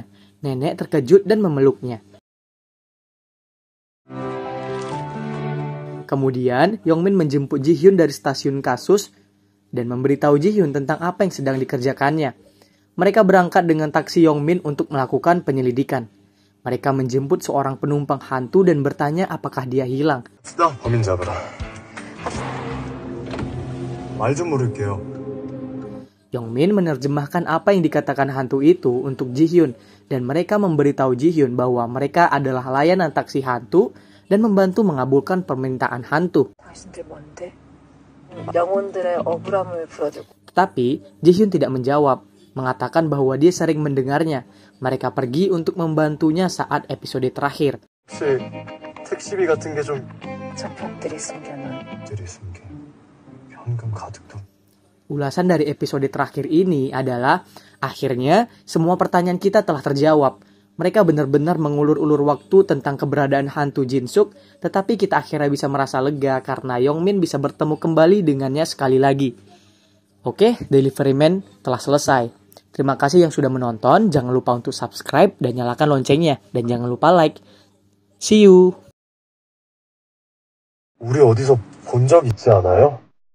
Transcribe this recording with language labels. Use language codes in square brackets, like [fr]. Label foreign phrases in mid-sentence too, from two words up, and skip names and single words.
[id] Nenek terkejut dan memeluknya. Kemudian, Yong-min menjemput Ji-hyun dari stasiun kasus dan memberitahu Ji-hyun tentang apa yang sedang dikerjakannya. Mereka berangkat dengan taksi Yong-min untuk melakukan penyelidikan. Mereka menjemput seorang penumpang hantu dan bertanya apakah dia hilang. [ko] 수다 범인 잡으라. 말 좀 물을게요. [id] Yong-min menerjemahkan apa yang dikatakan hantu itu untuk Ji-hyun dan mereka memberitahu Ji-hyun bahwa mereka adalah layanan taksi hantu dan membantu mengabulkan permintaan hantu. [ko] 당신들 뭔데? 영혼들의 억울함을 풀어주고. [id] Tetapi Ji-hyun tidak menjawab, mengatakan bahwa dia sering mendengarnya. Mereka pergi untuk membantunya saat episode terakhir. [ko] 혹시 택시비 같은 게 좀 저편들이 숨겨놓은 들이 숨겨. 현금 가득 돈. [id] Ulasan dari episode terakhir ini adalah akhirnya semua pertanyaan kita telah terjawab. Mereka benar-benar mengulur-ulur waktu tentang keberadaan hantu Jin-suk, tetapi kita akhirnya bisa merasa lega karena Yong-min bisa bertemu kembali dengannya sekali lagi. Oke, Delivery Man telah selesai. Terima kasih yang sudah menonton, jangan lupa untuk subscribe dan nyalakan loncengnya, dan jangan lupa like. [en] See you! [ko] 우리 어디서 본 적 있지 않아요?